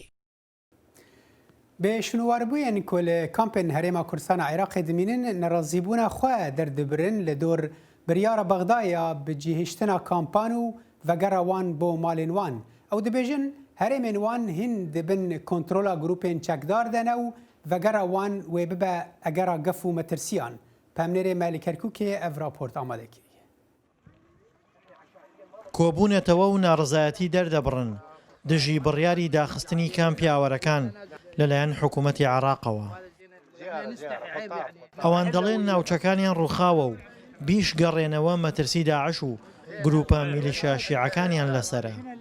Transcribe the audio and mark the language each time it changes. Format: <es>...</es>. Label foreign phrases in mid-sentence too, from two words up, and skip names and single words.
<ku>Bi şûnwaribûyên ku li kampên Herêma Kurdistana Iraqê dimînin nerazîbûna xwe derdibirin li dor biryara Bexdayê bi cihîştina kampan û vegera wan bo malên wan. Ew dibêjin herêmên wan hîn dibin kontrola grûpên çekdar de ne û vegera wan wê bibe egera gef û metirsiyan. Pemnêrê me li Kerkûkê ev raport amade kiriye.</ku> <ckb>کۆبوونەتەوە و ناڕزایەتی دەردەبڕن دژی بڕیاری داخستنی کامپیاوەرەکان لەلایەن حکوومەتی عێراقەوە. ئەوان دەڵێن ناوچەکانیان ڕووخاوە و بیش گەڕێنەوە مەترسی داعش و گروپە میلیشیا شیعەکانیان لەسەرە.</ckb>